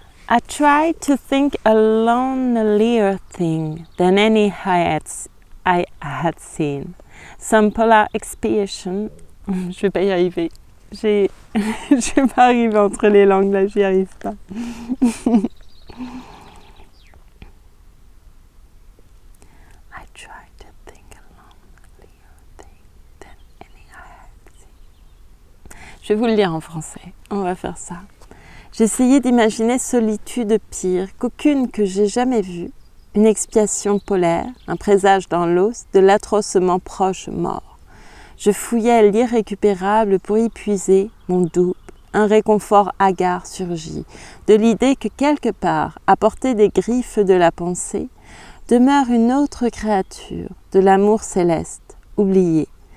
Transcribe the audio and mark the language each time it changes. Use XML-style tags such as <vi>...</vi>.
<en>I tried to think a lonelier thing than any I had seen. Some polar expiation.</en> <fr>Je vais pas y arriver. Je vais pas arriver entre les langues là, j'y arrive pas.</fr> <en>I tried to think a lonelier thing than any I had seen.</en> <fr>Je vais vous le lire en français. On va faire ça. J'essayais d'imaginer solitude pire qu'aucune que j'ai jamais vue, une expiation polaire, un présage dans l'os de l'atrocement proche mort. Je fouillais l'irrécupérable pour y puiser mon double, un réconfort hagard surgit, de l'idée que quelque part, à portée des griffes de la pensée, demeure une autre créature de l'amour céleste, oubliée.</fr>